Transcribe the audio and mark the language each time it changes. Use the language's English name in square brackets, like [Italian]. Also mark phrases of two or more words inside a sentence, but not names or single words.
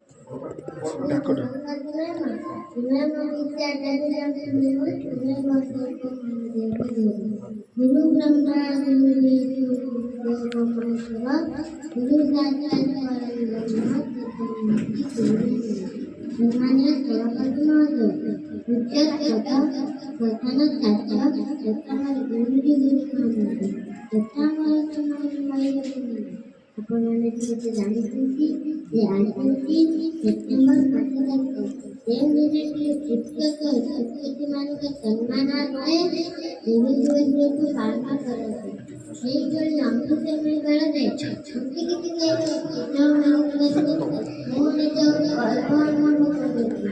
[Sanskrit] डाको गुरु ब्रह्मा गुरु विष्णु गुरु महेश्वर गुरु साक्षात् परब्रह्म ब्रह्मण्य सर्वप्रथम उच्च प्रधान शास्त्र प्रथम गुरु गुरु [Odia] ଆପଣମାନେ ଯେତେ ଜାଣିଛନ୍ତି ଯେ ଆଜି ହେଉଛି ସେପ୍ଟେମ୍ବର ମାସ ତାରିଖ ଯେଉଁ ଦିନଟି ଶିକ୍ଷକ ଶିକ୍ଷୟିତ୍ରୀମାନଙ୍କ ସମ୍ମାନାର୍ଥେ ଗୁରୁ ଦିବସକୁ ପାଳନ କରନ୍ତି। ସେହିଭଳି ଅମୃତମୟ ବେଳରେ ଛୁଟି କିଛି ମୁଁ ନିଜ ଗର୍ବ ଅନୁଭବ କରୁଛି।